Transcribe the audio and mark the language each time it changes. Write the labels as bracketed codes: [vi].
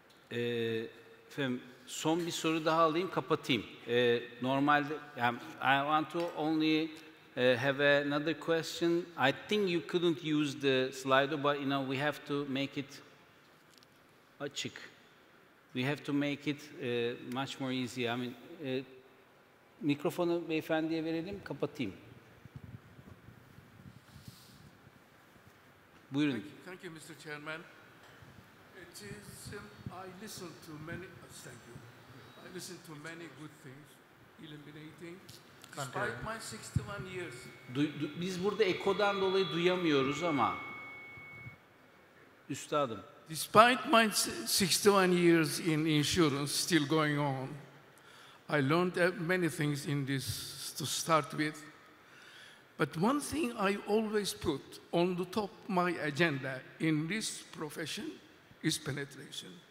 [tr] Efendim, son bir soru daha alayım, kapatayım. Normalde, [en] I want to only have another question. I think you couldn't use the Slido, but you know we have to make it [tr] açık. [en] We have to make it much more easy. I mean, [tr] mikrofonu beyefendiye verelim, kapatayım. Buyurun. [en] Thank you, Mr. Chairman. It is, I listen to many, thank you. I listen to many good things, illuminating. Despite my 61 years. [tr] Biz burada ekodan dolayı duyamıyoruz ama. Üstadım. [en] Despite my 61 years in insurance still going on, I learned many things in this to start with. But one thing I always put on the top of my agenda in this profession is penetration.